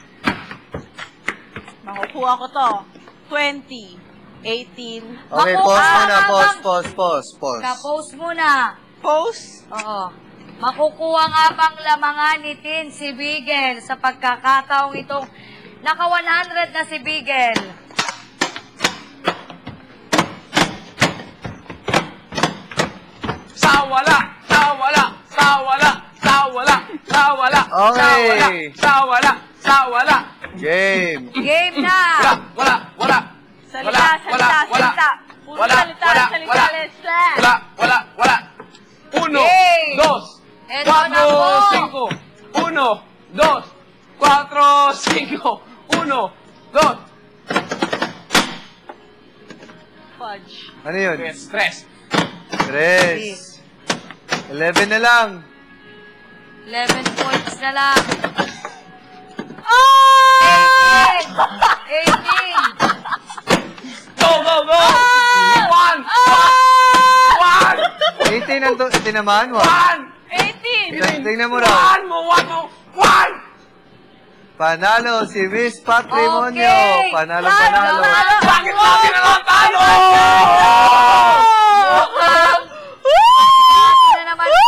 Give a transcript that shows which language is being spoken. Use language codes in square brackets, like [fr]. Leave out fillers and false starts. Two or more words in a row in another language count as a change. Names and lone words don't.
[tl] Makukuha ko to. 20. 18. Okay, pause muna. Pause. Ka-post muna. Post. Oo. Makukuha nga bang lamangan ni Tin si Bigel sa pagkakataong itong Naka 100 na si Bigel. Sawala! Sawala! Sawala! Sawala! Sawala! Okay. Sawala! Sawala! Game. Game na! Wala! Wala! Salita, salita, salita. Puro salita, salita, salita. Wala! Uno, Game. dos, Eto na cuatro, po. cinco. Uno, dos, cuatro, cinco. Uno, dos. Fudge. Ano yun? Tres. 3. 11 na lang. 11 points na lang. Ah! 18. [en] Go! One! [tl] 18 ang tinamaan mo. 18! Tingnan mo raw. One! Panalo si Miss Patrimonio. Okay. Panalo. Bakit lagi na lang talo? Na naman po.